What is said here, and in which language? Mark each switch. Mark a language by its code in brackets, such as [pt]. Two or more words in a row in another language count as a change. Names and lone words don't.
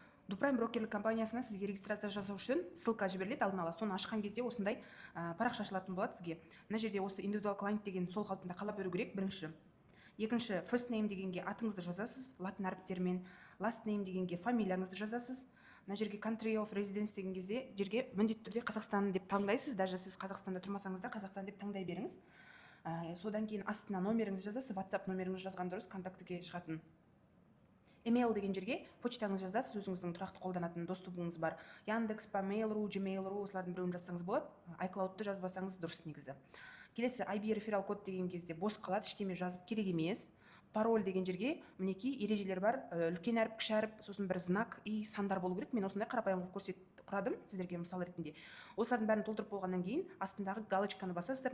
[kk] Дупрайм брокерлік компаниясына сізге регистрация жасау үшін ссылка жіберіледі алдын ала. Соны ашқан кезде осындай парақша ашылатын болады сізге. Мына жерде осы индивидуал клиент деген сол қалпында қалап беру керек, бірінші. Екінші, [en] first name [kk] дегенге атыңызды жазасыз латын әріптерімен, [en] last name [kk] дегенге фамилияңызды жазасыз. Мына жерге [en] country of residence [kk] деген кезде жерге міндетті түрде Қазақстан деп таңдайсыз. Даже сіз Қазақстанда тұрмасаңыз да Қазақстан деп таңдай беріңіз. Содан кейін астына номеріңізді жазасыз, WhatsApp номеріңізді жазған дұрыс, контактіге шығатын. Email деген жерге почтаңыз жазасыз, өзіңіздің тұрақты қолданатын доступыңыз бар. Яндекс па, Mail.ru, Gmail.ru осылардың біреуін жазсаңыз болады. iCloud-ты жазбасаңыз дұрыс негізі. Келесі IB реферал код деген кезде бос қалады, ештеме жазып керек емес. Пароль деген жерге мінекей ережелер бар, үлкен әріп, кіші әріп, сосын бір знак и сандар болу керек. Мен осындай қарапайым құрадым сіздерге мысал ретінде. Осылардың бәрін толтырып болғаннан кейін астындағы галочканы басасыздар.